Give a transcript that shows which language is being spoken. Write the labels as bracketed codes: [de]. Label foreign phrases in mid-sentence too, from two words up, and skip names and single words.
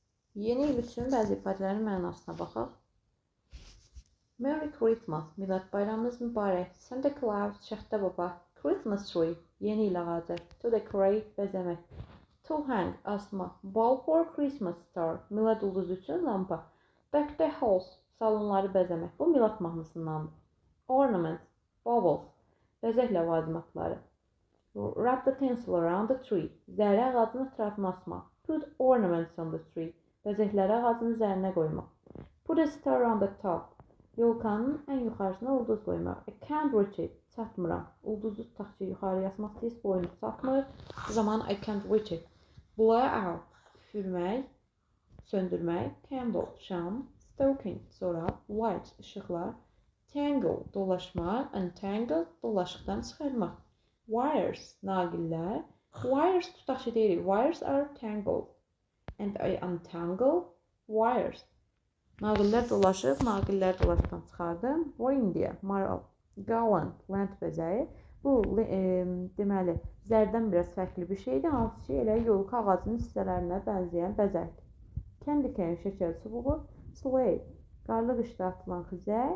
[az] Yeni il üçün bəzi ifadələrin mənasına baxaq. [en] Merry Christmas, [az] Milad bayramınız mübarək. Santa Claus, Şəxtə baba. [en] Christmas tree, [az] yeni il ağacı. [en] To decorate, bəzəmək. To hang, asma. Ball for Christmas star, [az] Milad ulduzu üçün lampa. [en] Deck the halls, [az] salonları bəzəmək. Bu Milad mahnısındandır. [en] Ornaments, baubles, [az] bəzək ləvazimatları. [en] Wrap the tinsel around the tree, [az] zərrə ağacının ətrafına asmaq. [en] Put ornaments on the tree, [az] bəzəkləri ağacının üzərinə qoymaq. [en] Put a star on the top, [az] yolkanın ən yuxarısına ulduz qoymaq. [en] I can't reach it, [az] çatmıram. Ulduzu tutaq ki, yuxarı yazmaq istəyir, boynu çatmır. Bu zaman [en] I can't reach it. Blow out, [az] üfürmək, söndürmək. Candle, şam. Stoking, çorap. Light, işıqlar. Tangle, dolaşmaq. Untangle, dolaşıqdan çıxarmaq. Wires, naqillər. Wires tutaq ki deyirik. [en] Wires are tangled. And I untangle wires. [az] Naqillər dolaşıb, naqillər dolaşıqdan çıxardım. Reindeer, maral. Garland, lent bəzəyi. Bu, deməli, zərdən biraz fərqli bir şeydir. Hansı ki, elə yolka ağacının hissələrinə bənzəyən bəzəkdir. [en] Candy cane, [az] şəkər çubuğu. Sleigh, qarlı qışda atılan xizək.